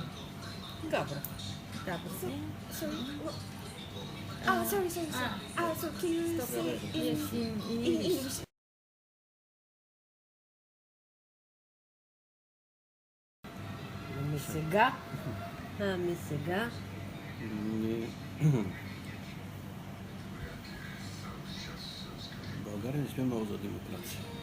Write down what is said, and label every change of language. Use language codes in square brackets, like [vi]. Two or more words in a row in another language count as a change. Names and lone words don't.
[bg] Добре. Добре си. [en] Sorry. So can you say in English? [bg] Сега. България не сме много за демокрация.